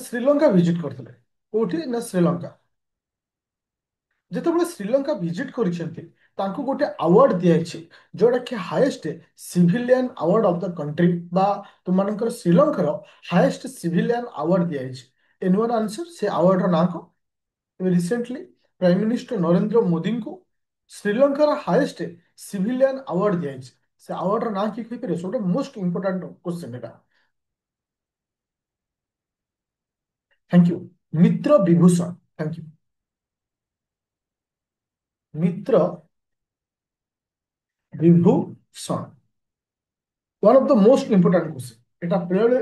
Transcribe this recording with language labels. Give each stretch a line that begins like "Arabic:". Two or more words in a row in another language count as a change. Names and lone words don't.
Odia: ଶ୍ରୀଲଙ୍କା ଭିଜିଟ କରିଥିଲେ କୋଉଠି ନା ଶ୍ରୀଲଙ୍କା ଯେତେବେଳେ ଶ୍ରୀଲଙ୍କା ଭିଜିଟ କରିଛନ୍ତି ତାଙ୍କୁ ଗୋଟେ ଆୱାର୍ଡ ଦିଆଯାଇଛି ଯୋଉଟା କି
English: highest civilian award of the country
Odia: ବା ତୁମମାନଙ୍କର ଶ୍ରୀଲଙ୍କାର
English: highest civilian award
Odia: ଦିଆଯାଇଛି
English: anyone answer
Odia: ସେ ଆୱାର୍ଡର ନାଁ କଣ
English: recently prime minister
Odia: ନରେନ୍ଦ୍ର ମୋଦିଙ୍କୁ ଶ୍ରୀଲଙ୍କାର
English: highest civilian award
Odia: ଦିଆଯାଇଛି ସେ ଆୱାର୍ଡର ନାଁ କିଏ କହିପାରିବେ ସବୁଠୁ
English: most important question
Odia: ଏଟା
English: thank you Mitra Vibhushan thank you Mitra Vibhushan one of the most important question
Odia: ଏଟା ବେଲେ